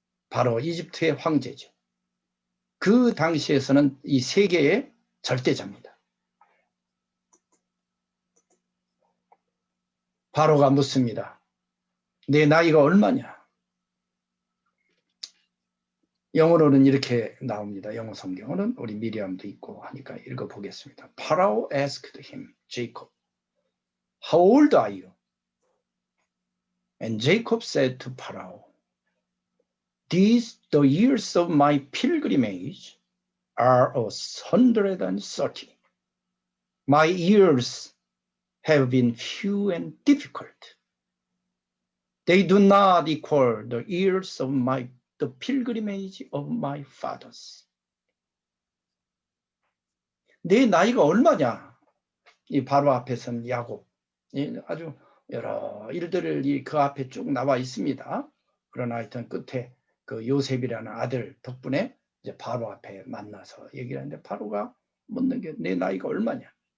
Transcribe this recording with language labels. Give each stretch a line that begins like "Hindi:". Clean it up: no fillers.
Korean: 바로 이집트의 황제죠. 그 당시에서는 이 세계의 절대자입니다. 바로가 묻습니다. 내 나이가 얼마냐? 영어로는 이렇게 나옵니다. 영어 성경은 우리 미리암도 있고 하니까 읽어보겠습니다.
English: Pharaoh asked him, Jacob, how old are you? And Jacob said to Pharaoh, these the years of my pilgrimage are 130. My years have been few and difficult. They do not equal the years of the pilgrimage of my fathers.
Korean: 내 나이가 얼마냐? 이 바로 앞에 선 야곱, 아주 여러 일들이 그 앞에 쭉 나와 있습니다. 그러나 하여튼 끝에 그 요셉이라는 아들 덕분에 이제 바로 앞에 만나서 얘기를 하는데, 바로가 묻는 게 내 나이가 얼마냐?